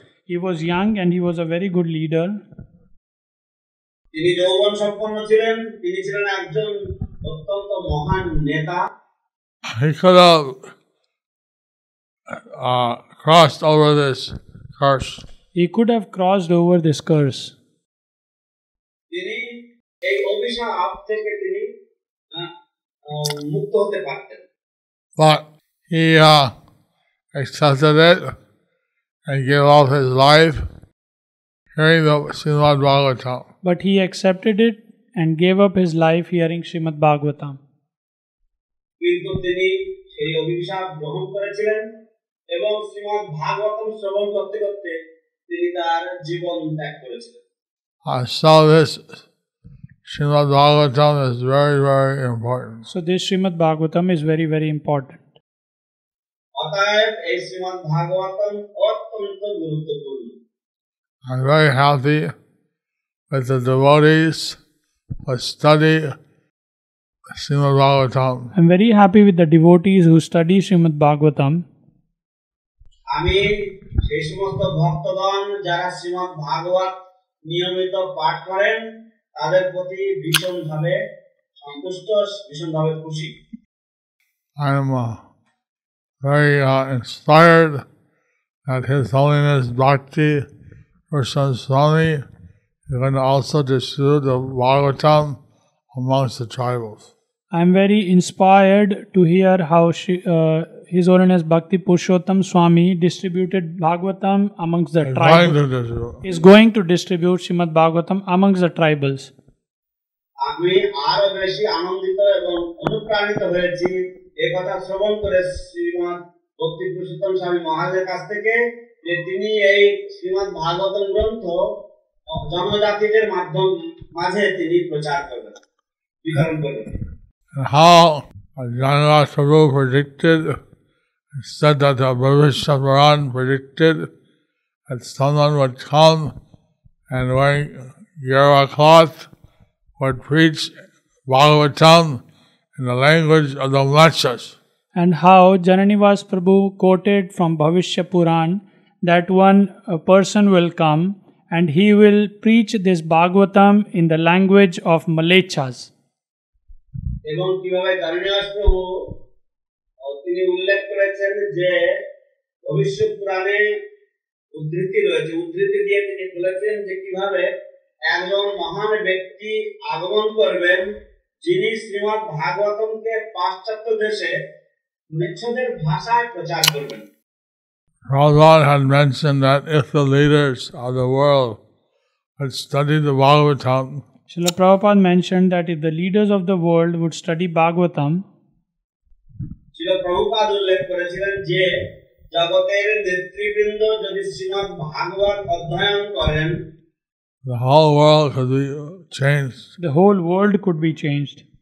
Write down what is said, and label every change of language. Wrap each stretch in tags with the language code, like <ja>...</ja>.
<en>He was young and he was a very good leader.</en> <bn>তিনি যৌবন সম্পন্ন ছিলেন, তিনি ছিলেন একজন অত্যন্ত মহান নেতা।</bn> <en>He could have crossed over this curse. He could have crossed over this curse.</en> <bn>তিনি এই অভিশাপ থেকে তিনি মুক্ত হতে পারতেন।</bn> <en>But he accepted it and gave up his life hearing the Srimad-Bhagavatam. But he accepted it and gave up his life hearing Srimad-Bhagavatam.</en> <bn>কিন্তু তিনি সেই অভিশাপ গ্রহণ করেছিলেন এবং শ্রীমদ্ ভাগবতম শ্রবণ করতে করতে তিনি তার জীবন ত্যাগ করেছিলেন।</bn> <en>So this Srimad-Bhagavatam is very, very important. So this Srimad-Bhagavatam is very, very important.</en> <bn>অতএব এই শ্রীমদ্ ভাগবতম অত্যন্ত গুরুত্বপূর্ণ।</bn> <en>I'm very happy with the devotees who study Srimad-Bhagavatam. I'm very happy with the devotees who study Srimad-Bhagavatam.</en> <bn>আমি সেই সমস্ত ভক্তগণ যারা শ্রীমদ্ ভাগবত নিয়মিত পাঠ করেন তাদের প্রতি ভীষণভাবে সন্তুষ্ট, ভীষণভাবে খুশি।</bn> <en>I'm very inspired that His Holiness Bhakti Person Swami is going to also distribute the Bhagavatam amongst the tribals. I'm very inspired to hear how His Holiness Bhakti Purushottam Swami distributed Bhagavatam amongst the tribals. Is going to distribute Srimad Bhagavatam amongst the tribals.</en> <bn>আমি আরো বেশি আনন্দিত এবং অনুপ্রাণিত হয়েছি এই কথা শ্রবণ করে শ্রীমৎ ভক্তি পুরুষোত্তম স্বামী মহারাজের কাছ থেকে যে তিনি এই শ্রীমৎ ভাগবতম গ্রন্থ জনজাতিদের মাঝে তিনি প্রচার করবেন, বিতরণ করবেন।</bn> <en>How Janaraja Prabhu predicted, said that the Bhavishya Puran predicted that someone would come and wearing Yara cloth would preach Bhagavatam in the language of the mlechas. And how Jananivas Prabhu quoted from Bhavishya Puran that one person will come and he will preach this Bhagavatam in the language of Malechas.</en> <bn>এবং কিভাবে জানিনাস প্রভু তিনি উল্লেখ করেছেন যে ভবিষ্যৎ পুরাণে উদ্ধৃতি রয়েছে, উদ্ধৃতি দিয়ে তিনি বলেছেন যে কিভাবে একজন মহান ব্যক্তি আগমন করবেন যিনি শ্রীমদ্ ভাগবতমকে পাশ্চাত্য দেশে ম্লেচ্ছদের ভাষায় প্রচার করবেন।</bn> <en>Prabhupada had mentioned that if the leaders of the world would study the Bhagavatam, Srila Prabhupada mentioned that if the leaders of the world would study Bhagavatam,</en> <bn>Srila Prabhupada উল্লেখ করেছিলেন যে জগতের নেতৃবৃন্দ যদি শ্রীমদ্ ভাগবত অধ্যয়ন করেন,</bn> <en>the whole world could be changed. the whole world could be changed.</en>